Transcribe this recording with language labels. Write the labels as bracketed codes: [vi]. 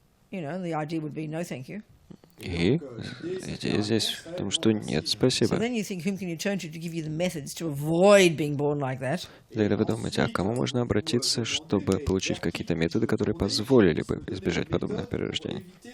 [en] The idea would be no, thank you. [ru] И идея здесь в том, что нет, спасибо. [en] So then you think, whom can you turn to give you the methods to avoid being born like that? [ru] Тогда вы думаете, а к кому можно обратиться, чтобы получить какие-то методы, которые позволили бы избежать подобных перерождений?